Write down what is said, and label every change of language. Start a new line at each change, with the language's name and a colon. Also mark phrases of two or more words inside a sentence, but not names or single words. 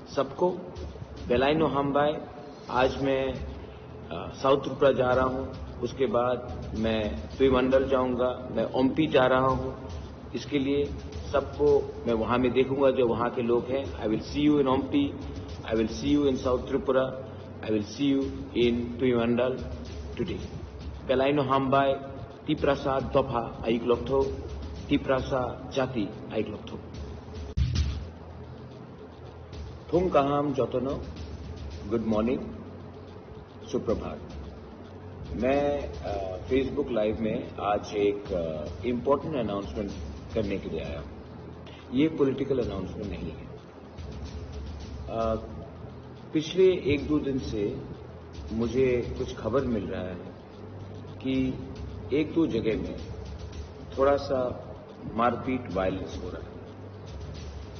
Kok Borok: सबको बेलाइनो हमबाई।
Hindi: आज मैं साउथ त्रिपुरा जा रहा हूं, उसके बाद मैं तुईमंडल जाऊंगा, मैं ओम्पी जा रहा हूं। इसके लिए सबको मैं वहां में देखूंगा जो वहां के लोग हैं।
English: I will see you in Ompi, I will see you in South Tripura, I will see you in Tuimandal today.
Kok Borok: बेलाइनो हमबाई तिप्रासा दफा आइक्लोक्थो, तिप्रासा जाति आइक्लोक्थो। थुम कहाम जतनो,
English: good morning,
Kok Borok: सुप्रभात।
Hindi: मैं फेसबुक लाइव में आज एक
English: important announcement
Hindi: करने के लिए आया हूं। ये
English: political announcement
Hindi: नहीं है। पिछले 1-2 दिन से मुझे कुछ खबर मिल रहा है कि 1-2 जगह में थोड़ा सा मारपीट, वायलेंस हो रहा है।